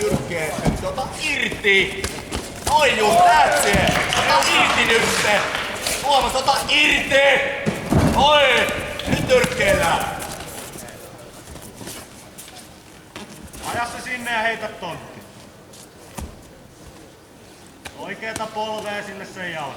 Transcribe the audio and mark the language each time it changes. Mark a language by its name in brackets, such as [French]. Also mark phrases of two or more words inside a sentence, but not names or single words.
[Finnish] oikein. Nyt ota irti. Oi just, [English] that's it. [Finnish] Ota irti nyt se. Tuomas, ota irti. Oi, nyt tyrkkeellään. Aja se sinne ja heitä tontti. Oikeeta polvea sinne sen jalkaan.